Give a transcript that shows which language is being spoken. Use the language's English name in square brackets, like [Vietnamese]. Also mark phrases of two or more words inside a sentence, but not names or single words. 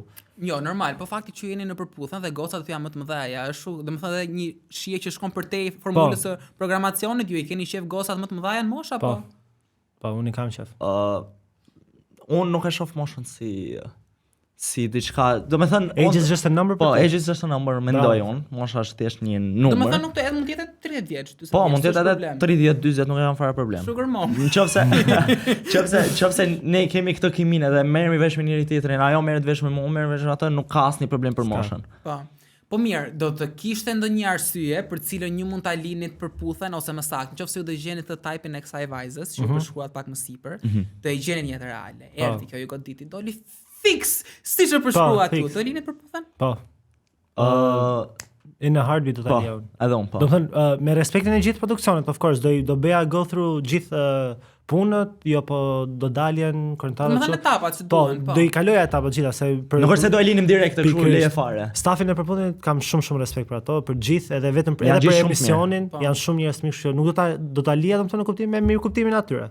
[Albanian] Jo, normal, po fakti që jeni në përputhje dhe gocat janë më të mëdha, është, domethënë edhe një shije që shkon për te formulës së programacionit, ju i keni shef gocat më të mëdha në mosha po? Po, unë kam shef. Unë nuk e shoh moshën si diçka, domethënë [English] age is just a number. Po, age is just a number, [Albanian] mendoj unë. Mosha është thjesht një numër. Domethënë nuk të mund të jetë 30 vjeç. Po, mund të jetë edhe 30, 40, nuk kanë fare problem. [English] Sugar mom. [Albanian] Nëse ne kemi këtë kimin edhe merremi vesh me njëri tjetrin, ajo merret vesh me mua, unë merr vesh me atë, nuk ka asnjë problem për moshën. Po. Po mirë, do të kishte ndonjë arsye për cilën ju mund ta lini të përputhen ose më saktë, nëse ju do gjeni të typin e kësaj vajzës, që përshkruat pak më sipër, do e gjeni në jetë reale. Erdhi kjo ju goditi, doli fix, siç e përshkruat ju, do lini të përputhen? Po. [English] In a heartbeat [Albanian] do ta lejoj. Edhe unë po. Do thënë me respektin e gjithë produksionit, [English] of course, [Albanian] do bëja [English] go through [Albanian] gjithë punët, jo po do daljen kontratat. Do të thënë etapat që duhen, po. Do i kaloja etapat gjitha se nuk është se do e linim direkt kështu leje fare. Stafin e përpunimit kam shumë respekt për ato, për gjithë, edhe vetëm edhe për emisionin, janë shumë njerëz të mirë, nuk do ta lija domethënë në kuptimin me mirë kuptimin atyre.